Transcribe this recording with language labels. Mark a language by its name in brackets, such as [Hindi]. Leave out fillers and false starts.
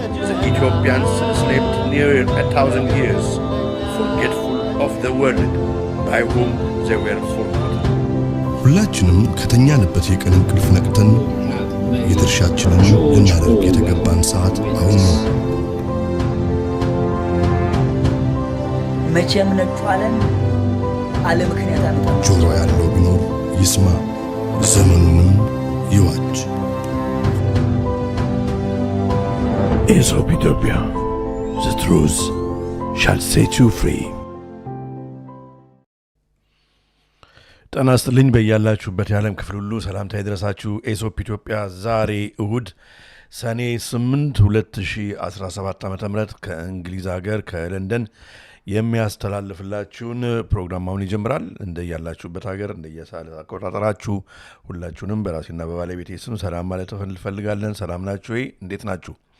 [English] The Ethiopians slept near 1,000 years, forgetful of the word by whom they were forgotten. [Amharic] ሁላችንም ከተኛንበት የቀን እንቅልፍ ነቅተን የድርሻችንን ልናደርግ የተገባን ሰዓት አሁን ነው። መቼም ነጩ ዓለም አለ ምክንያት አመጣ። ጆሮ ያለው ቢኖር ይስማ፣ ዘመኑንም ይዋጅ። [English] Aesop Ethiopia, the truth shall set you free. [Amharic] ጤና ይስጥልኝ በያላችሁበት የዓለም ክፍል ሁሉ ሰላምታ ይድረሳችሁ። ኤሶፕ ኢትዮጵያ ዛሬ እሁድ ሰኔ 8 2017 ዓ.ም ከእንግሊዝ ሀገር ከለንደን የሚያስተላልፍላችሁን ፕሮግራም አሁን ይጀምራል። እንደያላችሁበት ሀገር እንደየሰዓት አቆጣጠራችሁ ሁላችሁንም በራሴና በባለቤቴ ስም ሰላም ማለት እንፈልጋለን። ሰላም ናችሁ ወይ? እንዴት ናችሁ?